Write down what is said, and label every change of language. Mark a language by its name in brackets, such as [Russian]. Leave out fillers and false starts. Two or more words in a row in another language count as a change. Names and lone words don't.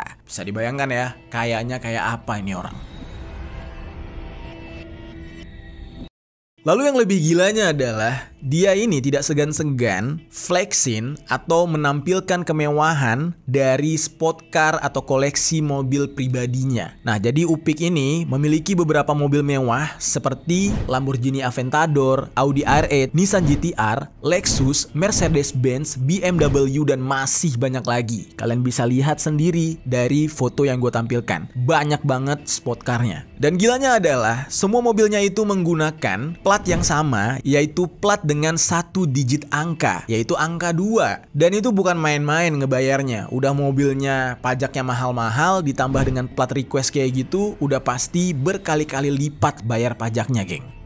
[Indonesian] Bisa dibayangkan ya, kayaknya kayak apa ini orang. Lalu yang lebih gilanya adalah dia ini tidak segan-segan flexing atau menampilkan kemewahan dari [English] sport car [Indonesian] atau koleksi mobil pribadinya. Nah, jadi Upik ini memiliki beberapa mobil mewah seperti Lamborghini Aventador, Audi R8, Nissan GT-R, Lexus, Mercedes-Benz, BMW, dan masih banyak lagi. Kalian bisa lihat sendiri dari foto yang gue tampilkan. Banyak banget [English] sport car- [Indonesian] nya. Dan gilanya adalah semua mobilnya itu menggunakan plat yang sama, yaitu plat dengan 1 digit angka, yaitu angka 2. Dan itu bukan main-main ngebayarnya. Udah mobilnya pajaknya mahal-mahal, ditambah dengan plat request kayak gitu, udah pasti berkali-kali lipat bayar pajaknya, geng.